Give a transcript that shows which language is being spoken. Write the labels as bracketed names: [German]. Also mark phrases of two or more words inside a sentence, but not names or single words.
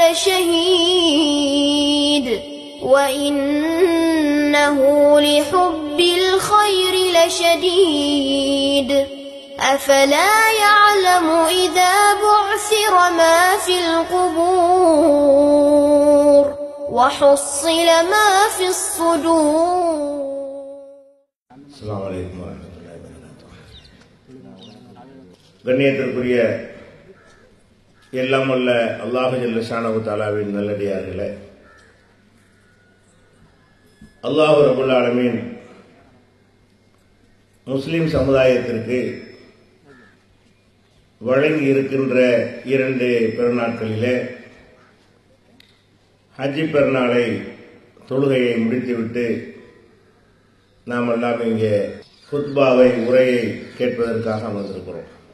[Arabic] لشهيد وإنه لحب الخير لشديد أفلا يعلم إذا بعثر ما في القبور وحصل ما في الصدور. السلام عليكم ورحمة الله وبركاته. [Tamil] கண்ணியத்திற்குரிய எல்லாம் வல்ல அல்லாஹ் [Arabic] جل شأنه تعالى [Tamil] நல்லடியார்களே, [Arabic] الله رب العالمين [Tamil] முஸ்லிம் சமுதாயத்திற்கு வழங்கி இருக்கின்ற 2 பெருநாட்களிலே ஹஜ்ஜி பெருநாளை தொழுகையை முடித்துவிட்டு நாம் எல்லாம் இங்கே குத்பாவை உரையை கேட்பதற்காக அமர்ந்திருக்கிறோம்.